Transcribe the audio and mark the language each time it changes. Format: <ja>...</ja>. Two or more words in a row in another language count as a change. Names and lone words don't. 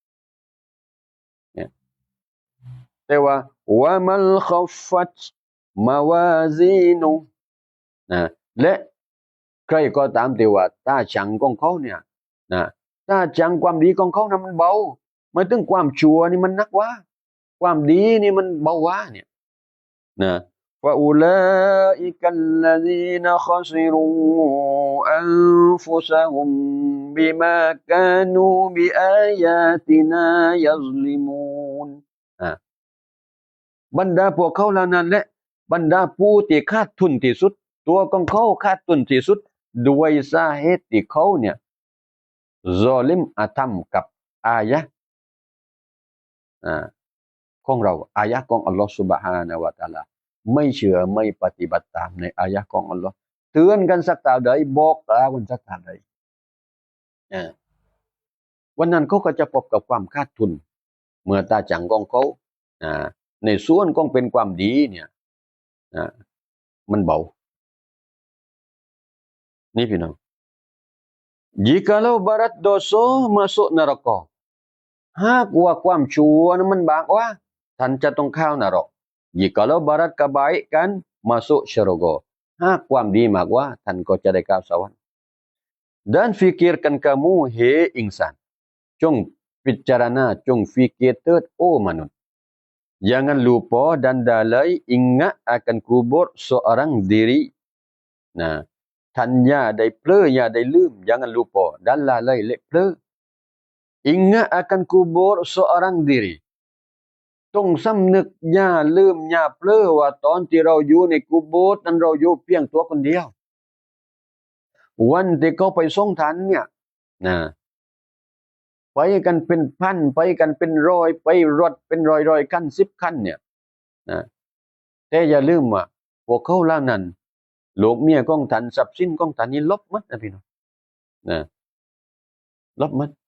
<th>แต่ว่า</th> <ar>ومن خفت موازينه</ar> <th>และใครก็ตามที่ว่าตาจังของเขาเนี่ยตาจังความดีของเขานะมันเบาไม่ถึงความชั่วนี่มันนักว่าความดีนี่มันเบาว่าเนี่ย</th> <ar>فأولئك الذين خسروا أنفسهم بما كانوا بآياتنا يظلمون</ar> <th>บรรดาพวกเขาเหล่านั้นและบรรดาผู้ที่ขาดทุนที่สุดตัวของเขาขาดทุนที่สุดด้วยสาเหตุที่เขาเนี่ยซอลิมอาธรรมกับอายะห์ ของเราอายะห์ของอัลลอฮฺ</th> <ar>Subhanahu wa Ta'ala</ar> <th>ไม่เชื่อไม่ปฏิบัติตามในอายะห์ของอัลลอฮ์เตือนกันสักตาใดบอกกล่าวกันสักตาใดวันนั้นเขาก็จะพบกับความขาดทุนเมื่อตาจังของเขาในส่วนของเป็นความดีเนี่ยมันเบา นี่พี่น้อง</th> <ms>jikalau barat dosa masuk neraka</ms> <th>หากว่าความชั่วนั้นมันบากว่าท่านจะต้องเข้านรก</th> <ms>jikalau barat kebaikan masuk syurga</ms> <th>หากความดีมากว่าท่านก็จะได้เข้าสวรรค์</th> <ms>dan fikirkan kamu hei insan</ms> <th>จงพิจารณาจงfikirเถิดโอ้มนุษย์</th> <ms>jangan lupa dan dalai ingat akan kubur seorang diri</ms> <th>ท่านอย่าได้เผลออย่าได้ลืม</th> <ms>jangan lupa dan lalai</ms> <th>และเผลอ</th> <ms>ingat akan kubur seorang diri</ms> <th>ต้องสำนึกอย่าลืมอย่าเผลอว่าตอนที่เราอยู่ในกุโบร์นั้นเราอยู่เพียงตัวคนเดียววันที่เขาไปส่งท่านเนี่ย ไปกันเป็นพันไปกันเป็นร้อยไปรถเป็นร้อยคัน10 คันเนี่ยแต่อย่าลืมว่าพวกเขาเหล่านั้นลูกเมียของท่านทรัพย์สินของท่านนี่ลบหมดนะพี่น้องนะลบหมด</th>